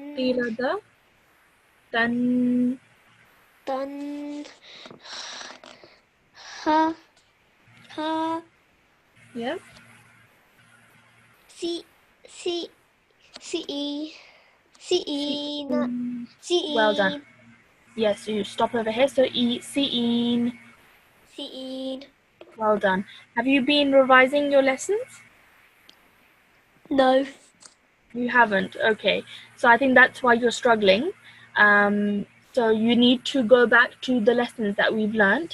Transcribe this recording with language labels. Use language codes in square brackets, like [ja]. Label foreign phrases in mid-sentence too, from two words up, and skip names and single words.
[so] Qirada. Tan. Tan. Ha. Ha. [en] Yeah. [so] Si. Si. Si. Si. [en] Well done. Yes, so you stop over here. [so] So siin. Si. [en] Well done. Have you been revising your lessons? No. You haven't. Okay. So I think that's why you're struggling. So you need to go back to the lessons that we've learned.